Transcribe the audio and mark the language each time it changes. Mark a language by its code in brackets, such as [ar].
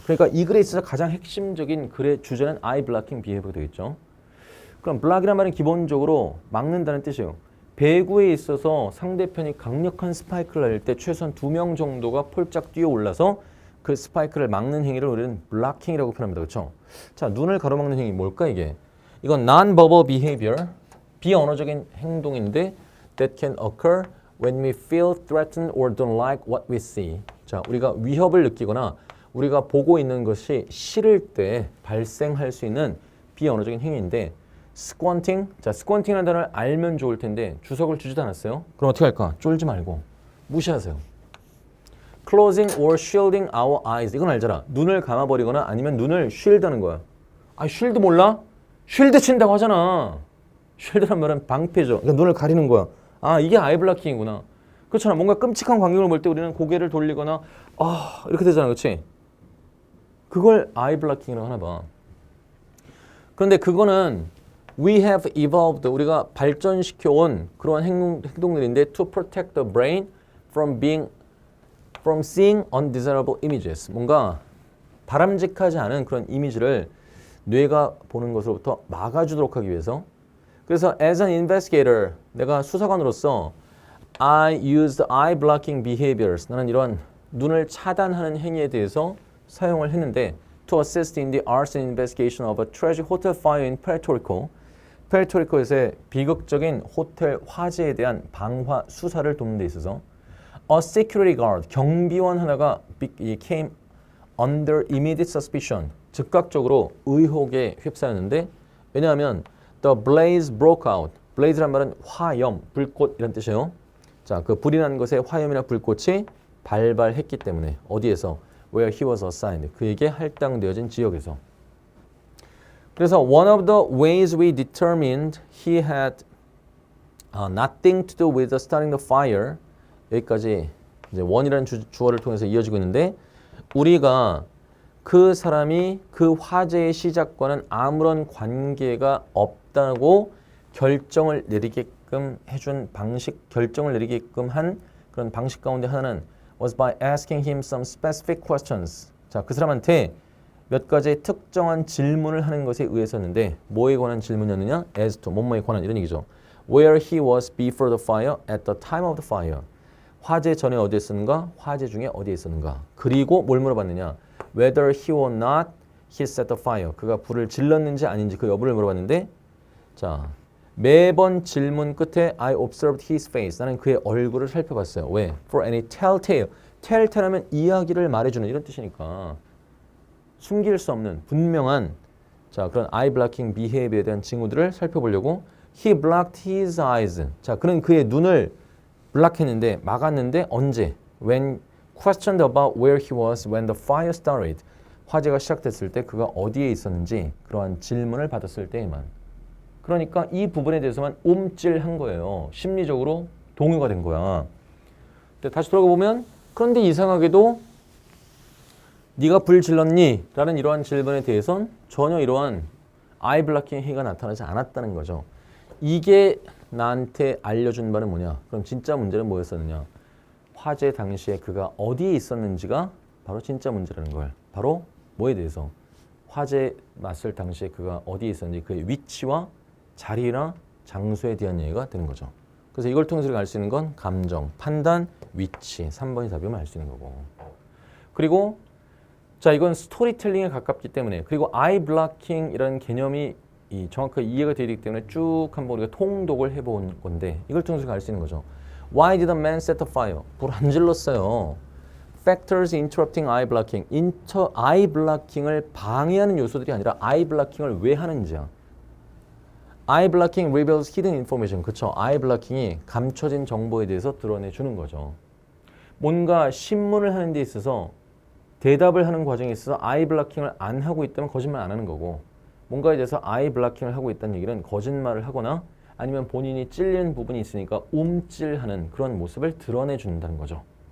[ko] 그러니까 이 글에 있어서 가장 핵심적인 글의 주제는 eye blocking behavior가 되겠죠. 그럼 block이란 말은 기본적으로 막는다는 뜻이에요. 배구에 있어서 상대편이 강력한 스파이크를 날릴 때 최소한 2명 정도가 폴짝 뛰어 올라서 그 스파이크를 막는 행위를 우리는 블락킹이라고 표현합니다. 그렇죠? 자, 눈을 가로막는 행위 뭘까 이게? 이건 [en] non-verbal behavior, [ko] 비언어적인 행동인데 [en] that can occur when we feel threatened or don't like what we see. [ko] 자, 우리가 위협을 느끼거나 우리가 보고 있는 것이 싫을 때 발생할 수 있는 비언어적인 행위인데 squinting, 자, squinting이라는 단어를 알면 좋을 텐데 주석을 주지도 않았어요. 그럼 어떻게 할까? 쫄지 말고 무시하세요. [en] closing or shielding our eyes, [ko] 이건 알잖아. 눈을 감아버리거나 아니면 눈을 shield하는 거야. 아, shield 몰라? 쉴드 친다고 하잖아. 쉴드란 말은 방패죠. 그러니까 눈을 가리는 거야. 아, 이게 아이 블락킹이구나. 그렇잖아. 뭔가 끔찍한 광경을 볼 때 우리는 고개를 돌리거나 이렇게 되잖아. 그렇지? 그걸 아이 블락킹이라고 하나 봐. 그런데 그거는 [en] we have evolved, [ko] 우리가 발전시켜온 그런 행동들인데 [en] to protect the brain from seeing undesirable images. [ko] 뭔가 바람직하지 않은 그런 이미지를 뇌가 보는 것으로부터 막아주도록 하기 위해서. 그래서 [en] as an investigator, [ko] 내가 수사관으로서 [en] I used eye blocking behaviors. [ko] 나는 이런 눈을 차단하는 행위에 대해서 사용을 했는데 [en] to assist in the arson investigation of a treasure hotel fire in Puerto Rico. [ko] 페르토리코에서의 비극적인 호텔 화재에 대한 방화 수사를 돕는 데 있어서 [en] a security guard, [ko] 경비원 하나가 [en] came under immediate suspicion, [ko] 즉각적으로 의혹에 휩싸였는데 왜냐하면 [en] the blaze broke out. [ko] blaze란 말은 화염, 불꽃 이란 뜻이에요. 자, 그 불이 난 것에 화염이나 불꽃이 발발했기 때문에 어디에서? [en] where he was assigned. [ko] 그에게 할당되어진 지역에서. 그래서 [en] one of the ways we determined he had nothing to do with starting the fire. [ko] 여기까지 이제 원이라는 주어를 통해서 이어지고 있는데 우리가 그 사람이 그 화재의 시작과는 아무런 관계가 없다고 결정을 내리게끔 해준 방식, 결정을 내리게끔 한 그런 방식 가운데 하나는 [en] was by asking him some specific questions. [ko] 자, 그 사람한테 몇 가지의 특정한 질문을 하는 것에 의해서였는데 뭐에 관한 질문이었느냐? [en] as to, [ko] 뭐뭐에 관한 이런 얘기죠. [en] where he was before the fire, at the time of the fire. [ko] 화재 전에 어디에 있었는가? 화재 중에 어디에 있었는가? 그리고 뭘 물어봤느냐? [en] whether he or not he set the fire. [ko] 그가 불을 질렀는지 아닌지 그 여부를 물어봤는데 자, 매번 질문 끝에 [en] I observed his face. [ko] 나는 그의 얼굴을 살펴봤어요. 왜? [en] For any telltale. [ko] telltale 하면 이야기를 말해주는 이런 뜻이니까 숨길 수 없는 분명한 자, 그런 eye blocking behavior에 대한 징후들을 살펴보려고 [en] he blocked his eyes. [ko] 자, 그는 그의 눈을 블락했는데 막았는데 언제? [en] When questioned about where he was when the fire started. [ko] 화재가 시작됐을 때 그가 어디에 있었는지 그러한 질문을 받았을 때에만. 그러니까 이 부분에 대해서만 움찔한 거예요. 심리적으로 동요가 된 거야. 근데 다시 돌아가 보면 그런데 이상하게도 네가 불 질렀니? 라는 이러한 질문에 대해선 전혀 이러한 아이 블락킹 행위가 나타나지 않았다는 거죠. 이게 나한테 알려준 바는 뭐냐? 그럼 진짜 문제는 뭐였었느냐? 화재 당시에 그가 어디에 있었는지가 바로 진짜 문제라는 걸. 바로 뭐에 대해서? 화재 났을 당시에 그가 어디에 있었는지 그의 위치와 자리나 장소에 대한 얘기가 되는 거죠. 그래서 이걸 통해서 알 수 있는 건 감정, 판단, 위치. 3번이 답이면 알 수 있는 거고. 그리고 자, 이건 스토리텔링에 가깝기 때문에 그리고 아이 블락킹이라는 개념이 정확하게 이해가 되기 때문에 쭉 한번 우리가 통독을 해본 건데 이걸 통해서 알 수 있는 거죠. [en] Why did the man set a fire? [ko] 불 안 질렀어요. [en] Factors interrupting eye blocking. [ko] 아이 블락킹을 방해하는 요소들이 아니라 아이 블락킹을 왜 하는지야. [en] 아이 블락킹 reveals hidden information. [ko] 그쵸? 아이 블락킹이 감춰진 정보에 대해서 드러내주는 거죠. 뭔가 신문을 하는 데 있어서 대답을 하는 과정에 있어서 아이 블락킹을 안 하고 있다면 거짓말 안 하는 거고 뭔가에 대해서 아이 블락킹을 하고 있다는 얘기는 거짓말을 하거나 아니면 본인이 찔리는 부분이 있으니까 움찔하는 그런 모습을 드러내준다는 거죠.